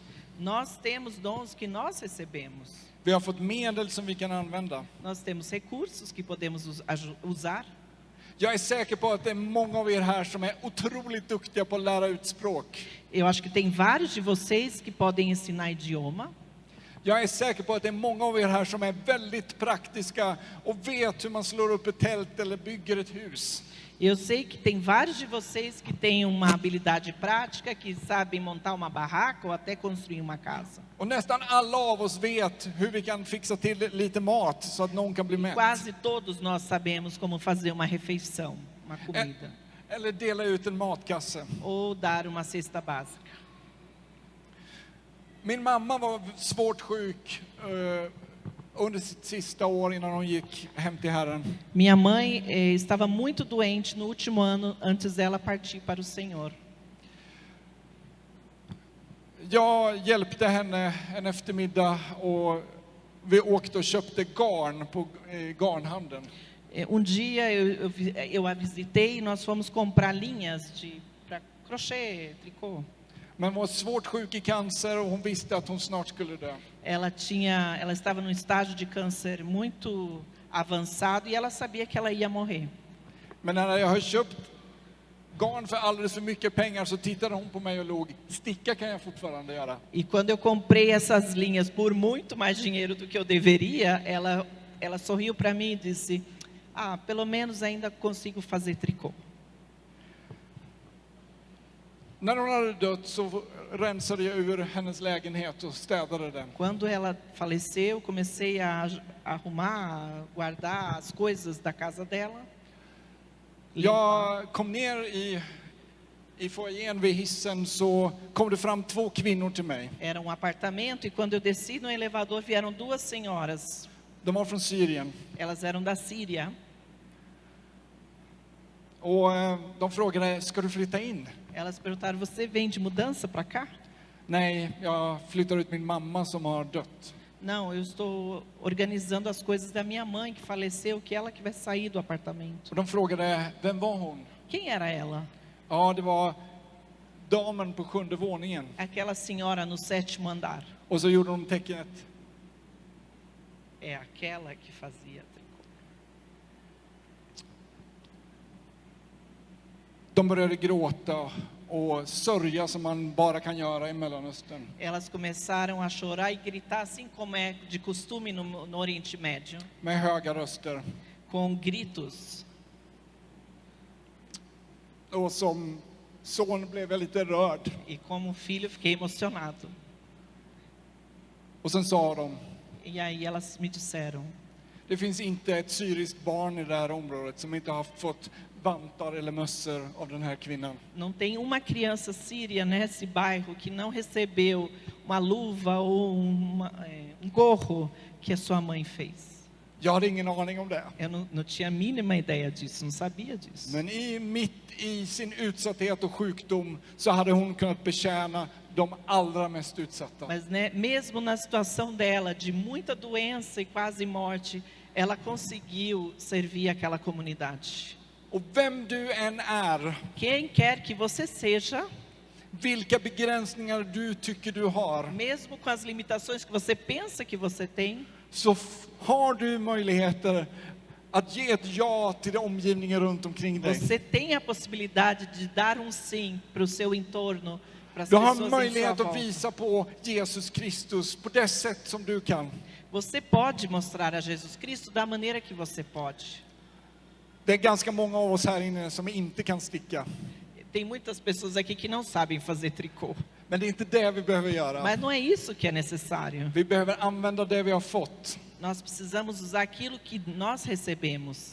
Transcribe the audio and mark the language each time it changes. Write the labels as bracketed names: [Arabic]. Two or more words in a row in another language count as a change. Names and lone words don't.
[Portuguese] Nós temos dons que nós recebemos. [Swedish] Vi har fått medel som vi kan använda. [Portuguese] Nós temos recursos que podemos usar. [Swedish] Jag är säker på att det är många av er här som är otroligt duktiga på att lära ut språk. [Portuguese] Eu acho que tem vários de vocês que podem ensinar idioma. [Swedish] Jag är säker på att det är många av er här som är väldigt praktiska och vet hur man slår upp ett tält eller bygger ett hus. [Portuguese] Eu sei que tem vários de vocês que têm uma habilidade prática, que sabem montar uma barraca ou até construir uma casa. [Swedish] Och nästan alla av oss vet hur vi kan fixa till lite mat så att någon kan bli mätt. [Portuguese] Quase todos nós sabemos como fazer uma refeição, uma comida. [Swedish] Eller dela ut en matkasse. [Portuguese] Ou dar uma cesta básica. [Swedish] Min mamma var svårt sjuk under sitt sista år innan hon gick hem till Herren. [Portuguese] Minha mãe estava muito doente no último ano antes dela partir para o Senhor. [Swedish] Jag hjälpte henne en eftermiddag och vi åkte och köpte garn på garnhandeln. [Portuguese] Dia eu a visitei e nós fomos comprar linhas para crochê, tricô. [Swedish] Men var svårt sjuk i cancer och hon visste att hon snart skulle dö. [Portuguese] Ela estava num estágio de câncer muito avançado e ela sabia que ela ia morrer. [Swedish] Men när jag har köpt garn för alldeles för mycket pengar så tittade hon på mig och log. Sticka kan jag fortfarande göra. [Portuguese] E quando eu comprei essas linhas por muito mais dinheiro do que eu deveria, ela sorriu para mim e disse: pelo menos ainda consigo fazer tricô. [Swedish] När hon hade dött så rensade jag ur hennes lägenhet och städade den. [Portuguese] Quando ela faleceu, eu comecei a arrumar, a guardar as coisas da casa dela. [Swedish] Jag kom ner i foajén vid hissen, så kom det fram 2 kvinnor till mig. [Portuguese] Era apartamento e quando eu desci no elevador vieram 2 senhoras. [Swedish] De var från Syrien. [Portuguese] Elas eram da Síria. [Swedish] Och de frågade, ska du flytta in? [Portuguese] Elas perguntaram: você vem de mudança para cá? [Swedish] Nej, jag flyttar ut min mamma som har dött. [Portuguese] Não, eu estou organizando as coisas da minha mãe que faleceu, que ela que vai sair do apartamento. [Swedish] Och de frågade, vem var hon? [Portuguese] Quem era ela? [Swedish] Ja, det var damen på 7:e våningen. [Portuguese] Aquela senhora no 7º andar. [Swedish] Och så gjorde de tecknet. [Portuguese] É aquela que fazia tricô. [Swedish] De började gråta och sörja som man bara kan göra i Mellanöstern. [Portuguese] Elas começaram a chorar e gritar assim como é de costume no Oriente Médio, [Swedish] Med höga röster. [Portuguese] com gritos. [Swedish] Och som son blev jag lite rörd. [Portuguese] E como filho fiquei emocionado. [Swedish] Och sen sa de, [Portuguese] E aí elas me disseram: [Swedish] det finns inte ett syriskt barn i det här området som inte har fått vantar eller mössor av den här kvinnan. [Portuguese] não tem uma criança síria nesse bairro que não recebeu uma luva ou gorro que a sua mãe fez. [Swedish] Jag hade ingen aning om det. [Portuguese] Eu não tinha a mínima ideia disso, não sabia disso. [Swedish] Men mitt i sin utsatthet och sjukdom så hade hon kunnat betjäna de allra mest utsatta. [Portuguese] Mas mesmo na situação dela, de muita doença e quase morte, ela conseguiu servir aquela comunidade. [Swedish] Och vem du än är, [Portuguese] Quem quer que você seja, [Swedish] vilka begränsningar du tycker du har, [Portuguese] mesmo com as limitações que você pensa que você tem, [Swedish] så har du möjligheter att ge ett ja till omgivningen runt omkring dig. [Portuguese] você tem a possibilidade de dar sim para o seu entorno, para as [Swedish] Du har [Portuguese] pessoas em sua [Swedish] möjlighet att [Portuguese] volta. [Swedish] visa på Jesus Kristus på det sätt som du kan. [Portuguese] Você pode mostrar a Jesus Cristo da maneira que você pode. [Swedish] Det är ganska många av oss här inne som inte kan sticka. [Portuguese] Tem muitas pessoas aqui que não sabem fazer tricô, [Swedish] Men det är inte det vi behöver göra. [Portuguese] mas não é isso que é necessário. [Swedish] Vi behöver använda det vi har fått [Portuguese] Nós precisamos usar aquilo que nós recebemos